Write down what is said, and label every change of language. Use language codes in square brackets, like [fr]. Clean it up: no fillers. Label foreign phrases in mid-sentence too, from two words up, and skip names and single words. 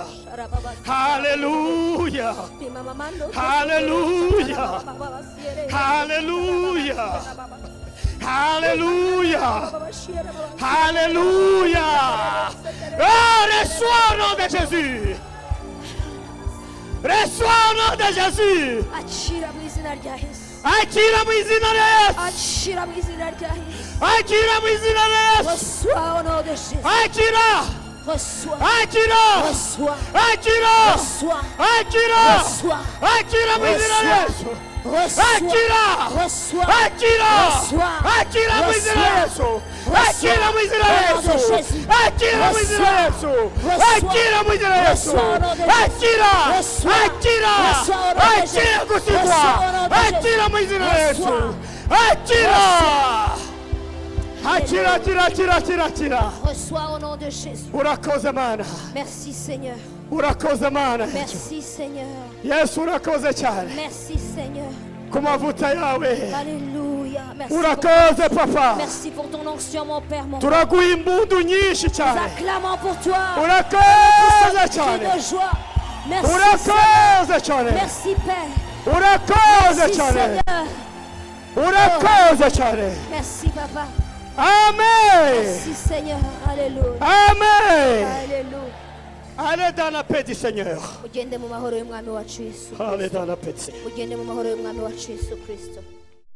[fr] Alléluia. Alléluia. Alléluia. Alléluia. Alléluia. Oh, reçois au nom de Jésus. Reçois au nom de Jésus. [rw] Akira mu izina rya Yesu. Akira mu izina rya Yesu. Akira mu izina rya Yesu. [fr] Reçois au nom de Jésus. [rw] Akira. [fr] Reçois. [rw] Akira. [fr] Reçois. [rw] Akira. [fr] Reçois. [rw] Akira. [fr] Reçois. [rw] Akira mu izina rya Yesu. Akira. [fr] Reçois. [rw] Akira. Akira mu izina rya Yesu. Akira mu izina rya Yesu. Akira mu izina rya Yesu. Akira mu izina rya Yesu. Akira. Akira. Akira kusigwa. Akira mu izina rya Yesu. Akira. Akira, akira, akira, akira, akira. [fr] Reçois au nom de Jésus. [rw] Urakoze Mana. [fr] Merci Seigneur. [rw] Urakoze Mana. [fr] Merci Seigneur. [rw] Yesu urakoze cyane. [fr] Merci Seigneur. [rw] Ku mavuta yawe. [fr] Alléluia. Merci. [rw] Urakoze Papa. [fr] Merci pour ton onction mon Père mon. [rw] Turaguha impundu nyinshi [fr] Nous [rw] cyane. [fr] acclamons pour toi. [rw] Urakoze [fr] Cri [rw] cyane. [fr] de joie. Merci [rw] Urakoze cyane. [fr] Merci Père. [rw] Urakoze [fr] Merci [rw] cyane. [fr] Seigneur. [rw] Urakoze cyane. [fr] Merci Papa. Amen. Merci Seigneur. Alléluia. Amen. Alléluia. Allez dans la paix du Seigneur. [rw] Mugende mu mahoro y'umwami wacu Yesu. [fr] Allez dans la paix du Seigneur. [rw] Mugende mu mahoro y'umwami wacu Yesu Kristo.